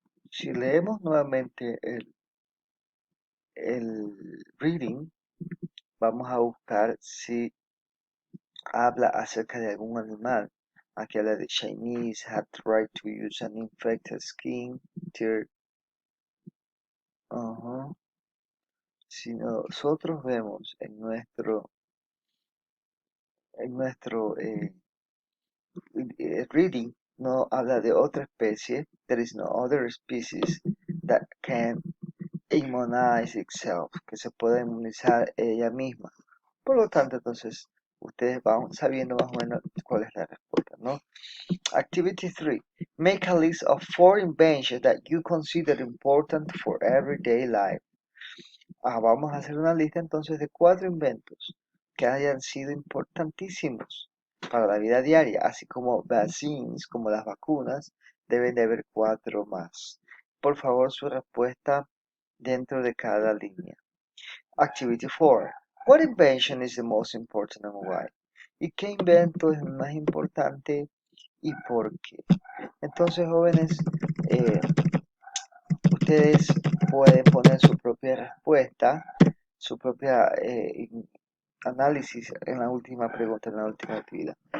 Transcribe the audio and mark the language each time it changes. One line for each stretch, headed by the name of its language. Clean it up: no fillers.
Spanish: Si leemos nuevamente el reading, vamos a buscar si habla acerca de algún animal. Aquí habla de
English: Chinese had tried to use an infected skin tear.
Spanish: Si nosotros vemos en nuestro reading, no habla de otra especie.
English: There is no other species that can immunize itself,
Spanish: que se pueda inmunizar ella misma. Por lo tanto, entonces, ustedes van sabiendo más o menos cuál es la respuesta, ¿no?
English: Activity 3. Make a list of 4 inventions that you consider important for everyday life.
Spanish: Vamos a hacer una lista entonces de 4 inventos que hayan sido importantísimos para la vida diaria, así como vaccines, como las vacunas, deben de haber 4 más. Por favor, su respuesta dentro de cada línea.
English: Activity 4. What invention is the most important and why?
Spanish: ¿Y qué invento es el más importante y por qué? Entonces, jóvenes, ustedes pueden poner su propia respuesta, su propia análisis en la última pregunta, en la última actividad.